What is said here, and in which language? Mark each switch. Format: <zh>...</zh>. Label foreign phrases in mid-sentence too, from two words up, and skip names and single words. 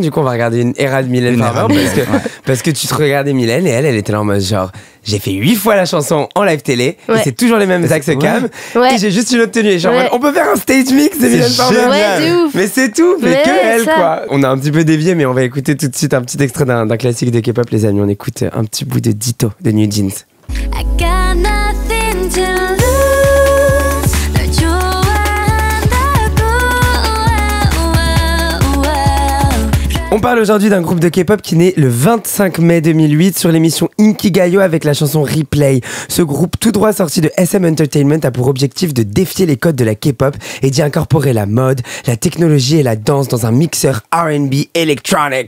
<fr>Du coup, on va regarder une era de Mylène Farmer parce que tu te regardais Mylène et elle était là en mode genre j'ai fait 8 fois la chanson en live télé et c'est toujours les mêmes axes cam et j'ai juste une autre tenue. Et genre, on peut faire un</fr> <en>stage mix</en> <fr>de Mylène Farmer. Ouais, de ouf. Mais c'est tout, mais que elle ça. quoi. On a un petit peu dévié, mais on va écouter tout de suite un petit extrait d'un classique de K-pop, les amis. On écoute un petit bout de Ditto de New Jeans.</fr> <en>I got nothing to lose.</en> <ko>널 좋아한다고.</ko> <fr>On parle aujourd'hui d'un groupe de K-pop qui naît le 25 mai 2008 sur l'émission Inkigayo avec la chanson Replay. Ce groupe tout droit sorti de SM Entertainment a pour objectif de défier les codes de la K-pop et d'y incorporer la mode, la technologie et la danse dans un mixeur R&B électronique.</fr>